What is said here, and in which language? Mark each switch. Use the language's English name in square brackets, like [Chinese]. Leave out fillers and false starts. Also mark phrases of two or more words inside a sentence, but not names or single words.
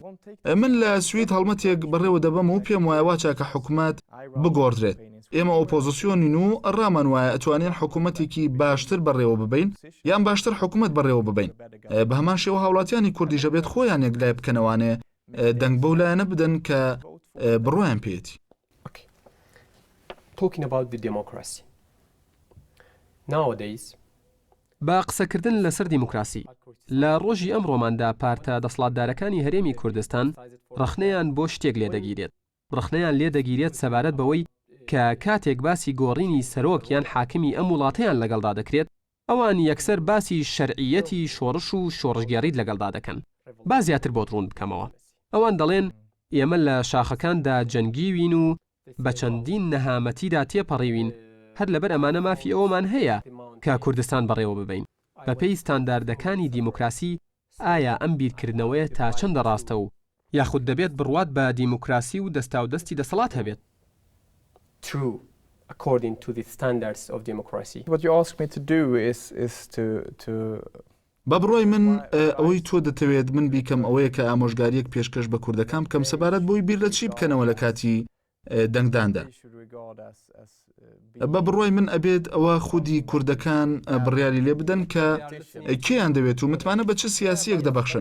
[Central Kurdish] من لە سوید هەڵمەتێک بەڕێوە دەبم و پێم وایە واچە کە حکوومەت بگۆڕدرێت. ئێمە ئۆپۆزیسیۆنین و ڕامان وایە ئەتوانین حکوومەتێکی باشتر بەڕێوە ببین یان باشتر حکوومەت بەڕێوە ببین. بە هەمان شێوە هاوڵاتیانی کوردی ژەبێت خۆیان یەکلای بکەنەوانێ دەنگ بەو لایەنە بدەن کە بڕۆیان پێێتی. [English] Talking about the democracy. Nowadays, [Central Kurdish] با قسەکردن لەسەر دیموکراسی لە ڕۆژی ئەمڕۆماندا پارتە دەسەڵاتدارەکانی هەرێمی کوردستان ڕەخنەیان بۆ شتێک لێدەگیرێت. ڕەخنەیان لێدەگیرێت سەبارەت بەوەی کە کاتێک باسی گۆڕینی سەرۆک یان حاکمی ئەم وڵاتەیان لەگەڵدا دەکرێت ئەوان یەکسەر باسی شەرعیەتی شۆڕش و شۆڕژگەڕیت لەگەڵدا دەکەن. با زیاتر بۆ دڕون بکەمەوە. ئەوان دەڵێن ئێمە لە شاخەکاندا جەنگیوین و بە چەندین نەهامەتیدا تێپەڕیوین هەر لەبەر ئەمانە مافی ئەومان هەیە کە کوردستان بەڕێوە ببین بە پێی ستانداردەکانی دیموکراسی ئایا ئەم بیرکردنەوەیە تا چەندە ڕاستە و یاخود دەبێت بڕوات بە دیموکراسی و دەستا و دەستی دەسەڵات هەبێت [English] True, according to the standards of democracy. What you ask me to do is to [Central Kurdish] بە بڕۆی من ئەوەی تۆ دەتەوێت من بیکەم ئەوەیە کە ئامۆژگاریەک پێشکەش بە کوردەکان بکەم سەبارەت بۆی بیر لە چی بکەنەوە لە کاتی دەنگداندا. بە بڕۆی من ئەبێت ئەوە خودی کوردەکان بڕیاری لێ بدەن کە کێیان دەوێت و متمانە بە چ سیاسیەک دەبەخشن.